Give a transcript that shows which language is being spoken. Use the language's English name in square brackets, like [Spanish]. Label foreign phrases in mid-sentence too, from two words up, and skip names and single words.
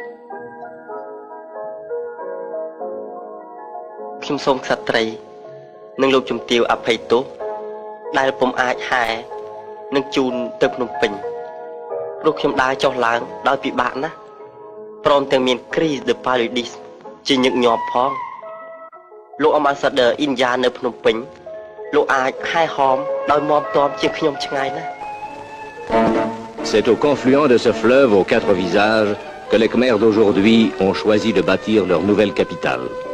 [Khmer] ខ្ញុំសូមក្សត្រីនិងលោកជំទាវអភ័យទោសដែលពុំអាចហែនឹងជូនទៅភ្នំពេញព្រោះខ្ញុំដើរចុះឡើងដោយពិបាកណាស់ព្រមទាំងមាន [French] crise de paludisme [Khmer] ជាញឹកញាប់ផងលោកambassadeur India នៅភ្នំពេញលោកអាចហែហោមដោយមាំទាំជាខ្ញុំឆ្ងាយណាស់ [French] C'est au confluent de ce fleuve aux 4 visages que les Khmers d'aujourd'hui ont choisi de bâtir leur nouvelle capitale.